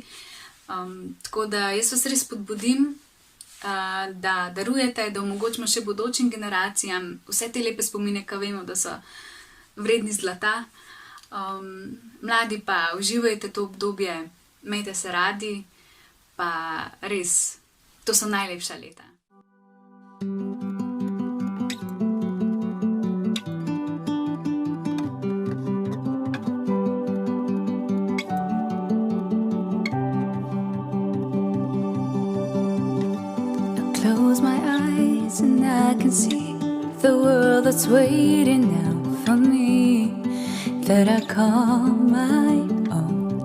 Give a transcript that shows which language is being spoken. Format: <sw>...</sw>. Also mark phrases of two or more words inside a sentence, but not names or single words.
<sl>Tako da jaz vas res spodbudim, da darujete, da omogočimo še bodočim generacijam vse te lepe spomine, ki vemo, da so vredni zlata. Mladi pa uživajte to obdobje, imejte se radi, pa res, to so najlepša leta.</sl> <en>Close my eyes and I can see the world that's waiting out for me, that I call my own.</en>